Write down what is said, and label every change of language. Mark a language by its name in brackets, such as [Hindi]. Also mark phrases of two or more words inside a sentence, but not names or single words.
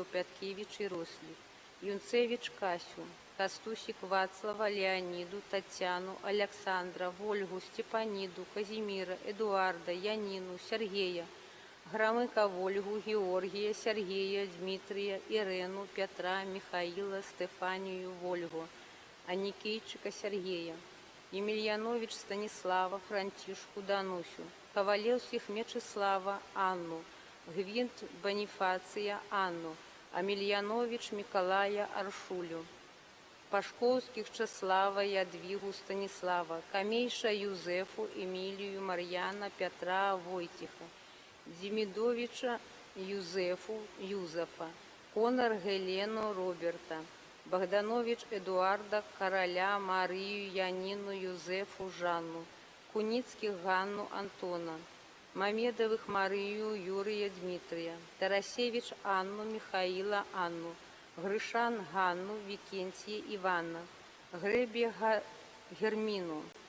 [Belarusian] Пяткевич и Рослик, Юнцевич, Касю, Кастусик, Вацлава, Леониду, Татьяну, Александра, Вольгу, Степаниду, Казимира, Эдуарда, Янину, Сергея, Громыка, Вольгу, Георгия, Сергея, Дмитрия, Ирену, Петра, Михаила, Стефанию, Вольгу, Аникейчика, Сергея, Емельянович, Станислава, Франтишку, Данусю, Ковалевских, Мечислава, Анну, Гвинт, Бонифация, Анну, Амельянович, Миколая, Аршулю, Пашковских, Чеслава, Ядвигу, Станислава, Камейша, Юзефу, Эмилию, Марьяна, Петра, Войтиха, Демидовича, Юзефу, Юзефа, Конор, Гелену, Роберта, Богданович, Эдуарда, Короля, Марию, Янину, Юзефу, Жанну, Куницких, Ганну, Антона, Мамедовых, Марию, Юрия, Дмитрия, Тарасевич, Анну, Михаила, Анну, Гришан, Ганну, Викентия, Ивана, Гребе, Гермину,